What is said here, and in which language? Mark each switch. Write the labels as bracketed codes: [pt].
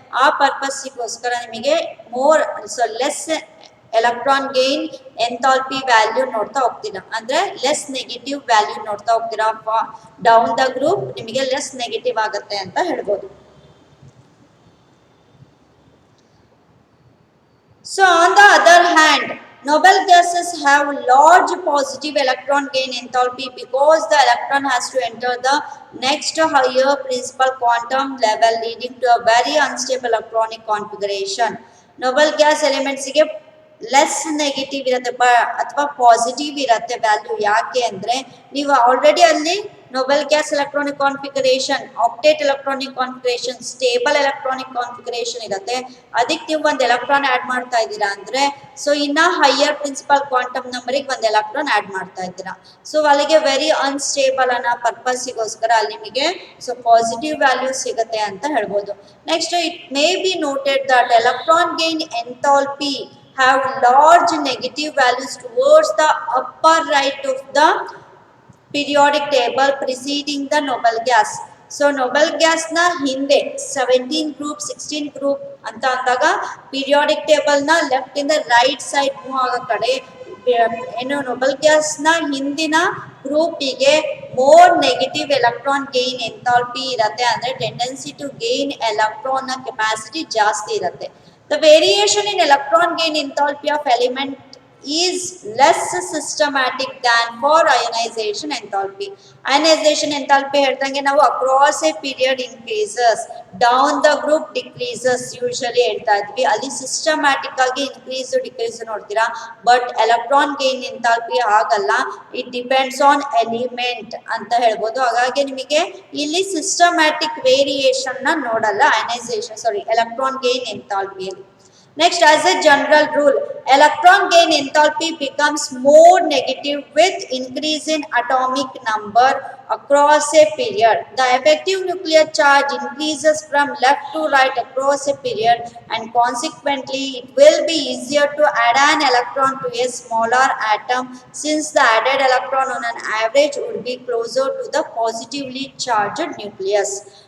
[kn] ಆ ಪರ್ಪಸ್ಗೋಸ್ಕರ ನಿಮಗೆ more less electron gain enthalpy value ನೋಡ್ತಾ ಹೋಗ್ತೀರಾ, ಅಂದ್ರೆ ಲೆಸ್ ನೆಗೆಟಿವ್ ವ್ಯಾಲ್ಯೂ ನೋಡ್ತಾ ಹೋಗ್ತೀರಾ. ಡೌನ್ ದ ಗ್ರೂಪ್ ನಿಮಗೆ ಲೆಸ್ ನೆಗೆಟಿವ್ ಆಗುತ್ತೆ ಅಂತ ಹೇಳ್ಬೋದು. [en] So on the other hand, noble gases have large positive electron gain enthalpy because the electron has to enter the next higher principal quantum level, leading to a very unstable electronic configuration. [kn] Noble gas elements ಗೆ less negative ಇರುತ್ತೆ ಅಥವಾ positive ಇರುತ್ತೆ value. ಯಾಕೆ ಅಂದ್ರೆ ನೀವು already ಅಲ್ಲಿ Nobel gas electronic configuration, octet electronic configuration, stable electronic configuration ಇರುತ್ತೆ. ಅದಕ್ಕೆ ನೀವು ಒಂದು ಎಲೆಕ್ಟ್ರಾನ್ ಆಡ್ ಮಾಡ್ತಾ ಇದ್ದೀರಾ ಅಂದ್ರೆ ಸೊ ಇನ್ನ ಹೈಯರ್ ಪ್ರಿನ್ಸಿಪಲ್ ಕ್ವಾಂಟಮ್ ನಂಬರಿಗೆ ಒಂದು ಎಲೆಕ್ಟ್ರಾನ್ ಆಡ್ ಮಾಡ್ತಾ ಇದ್ದೀರಾ. ಸೊ ಅಲ್ಲಿಗೆ ವೆರಿ ಅನ್ಸ್ಟೇಬಲ್ ಅನ್ನೋ ಪರ್ಪಸ್ಗೋಸ್ಕರ ಅಲ್ಲಿ ನಿಮಗೆ ಸೊ ಪಾಸಿಟಿವ್ ವ್ಯಾಲ್ಯೂ ಸಿಗುತ್ತೆ ಅಂತ ಹೇಳ್ಬೋದು. [en] Next, it may be noted that electron gain enthalpy have large negative values towards the upper right of the periodic table preceding the noble gas. [kn] So Nobel gas ನ ಹಿಂದೆ 17 group 16 group ಅಂತ ಅಂದಾಗ periodic table ನ left ಇಂದ right side move ಆಗೋ ಕಡೆ ಏನು Nobel gas ನ ಹಿಂದಿನ ಗ್ರೂಪಿಗೆ more negative electron gain enthalpy ಇರುತ್ತೆ. ಅಂದ್ರೆ [en] tendency to gain electron [kn] ನ ಕೆಪಾಸಿಟಿ ಜಾಸ್ತಿ ಇರುತ್ತೆ. [en] The variation in electron gain enthalpy of element is less systematic than for ionization enthalpy. [kn] Ionization enthalpy ಹೇಳ್ದಂಗೆ ನಾವು [en] across a period increases, down the group decreases usually [kn] ಹೇಳ್ತಾ ಇದ್ವಿ. ಅಲ್ಲಿ systematic ಆಗಿ increase decrease ನೋಡ್ತೀರಾ. ಬಟ್ ಎಲೆಕ್ಟ್ರಾನ್ ಗೇನ್ ಎಂಥಾಲ್ಪಿ ಆಗಲ್ಲ, [en] it depends on element [kn] ಅಂತ ಹೇಳ್ಬೋದು. ಹಾಗಾಗಿ ನಿಮಗೆ ಇಲ್ಲಿ ಸಿಸ್ಟಮ್ಯಾಟಿಕ್ ವೇರಿಯೇಷನ್ ನ ನೋಡಲ್ಲ electron gain ಎಂಥಾಲ್ಪಿಯಲ್ಲಿ. [en] Next, as a general rule, electron gain enthalpy becomes more negative with increase in atomic number across a period. The effective nuclear charge increases from left to right across a period, and consequently it will be easier to add an electron to a smaller atom, since the added electron on an average would be closer to the positively charged nucleus.